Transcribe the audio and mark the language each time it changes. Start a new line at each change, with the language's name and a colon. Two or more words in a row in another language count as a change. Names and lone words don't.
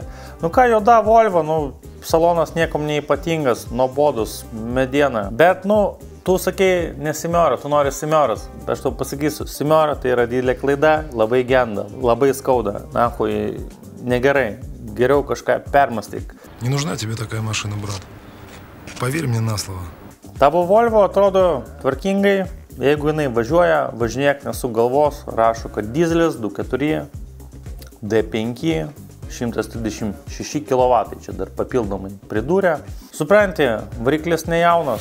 Lithuanian: Nu ką, juoda Volvo, salonas niekam neįpatingas, nuobodus, mediena, bet tu sakei ne Simiora, tu nori Simioras, aš tau pasakysiu, Simiora tai yra didelė klaida, labai genda, labai skauda, nahui, negerai. Geriau kažką permąstyk.
Russian: Не нужна тебе такая машина, брат. Поверь мне на слово.
Lithuanian: Tavo Volvo atrodo tvarkingai. Jeigu jinai važiuoja, važinėk nesuk galvos. Rašo, kad dizelis 2.4, D5, 136 kW. Čia dar papildomai pridūrė. Supranti, variklis nejaunas.